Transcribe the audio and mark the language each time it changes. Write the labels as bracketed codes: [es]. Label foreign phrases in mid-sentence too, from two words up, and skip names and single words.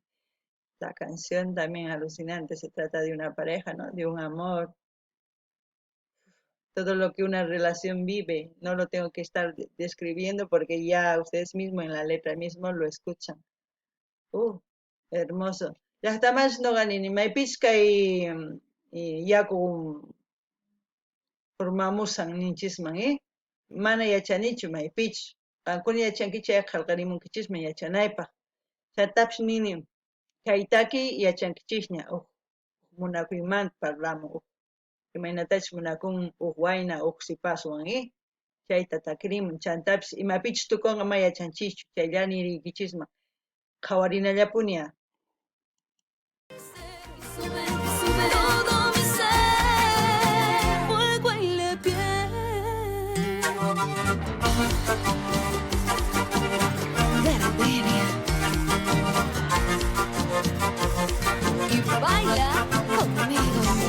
[es] La canción también alucinante. Se trata de una pareja, ¿no? De un amor. Todo lo que una relación vive. No lo tengo que estar describiendo porque ya ustedes mismos en la letra mismo lo escuchan. Hermoso. [qu] Llaqtamas nuqani maypishqa y yaku formamusan ninchisman, mana yachanichu maypichu. Qankuna yachankichayqa qallqarimunkichisman yachanaypaq. Chaytapish nini chaytaki yachankichisña munakuymanta parlamun imaynatachish munakun wayna sipaswan, chayta takrimun. Chantapish imapichus tukunqa ma yachanchischu, chaylla niriykichisman qhawarinallapuña. [es] Todo mi ser, fuego en la piel. Gardenia. Y baila conmigo.